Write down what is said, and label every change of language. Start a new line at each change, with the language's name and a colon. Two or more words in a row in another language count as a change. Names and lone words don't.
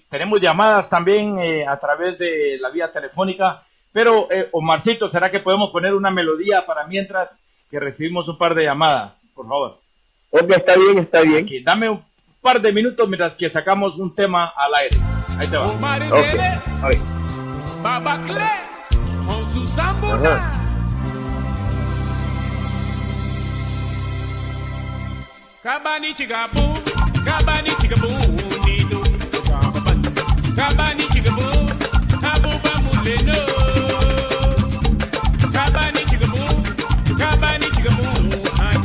Spanish: Tenemos llamadas también a través de la vía telefónica, pero Omarcito, ¿será que podemos poner una melodía para mientras que recibimos un par de llamadas, por favor? Ok, está bien. Aquí, dame un par de minutos mientras que sacamos un tema al aire. Ahí te va. Okay. Baba Cle con su zambona. Kabani chigabu, nido. Kabani chigabu, abuba muleno. Kabani chigabu, anyo.